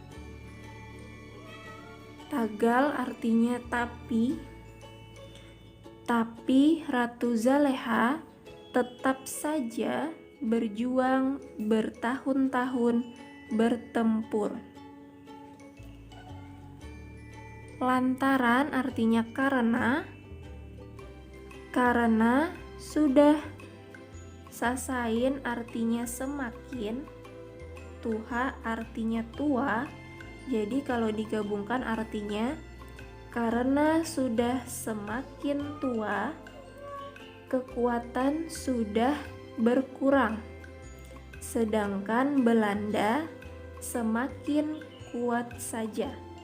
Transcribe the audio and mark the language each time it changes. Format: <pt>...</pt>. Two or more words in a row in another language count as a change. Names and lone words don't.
<id>Tagal artinya tapi Ratu Zaleha tetap saja berjuang bertahun-tahun bertempur. Lantaran artinya karena sudah sasain artinya semakin, Tuha artinya tua. Jadi kalau digabungkan artinya karena sudah semakin tua, kekuatan sudah berkurang, sedangkan Belanda semakin kuat saja.</id>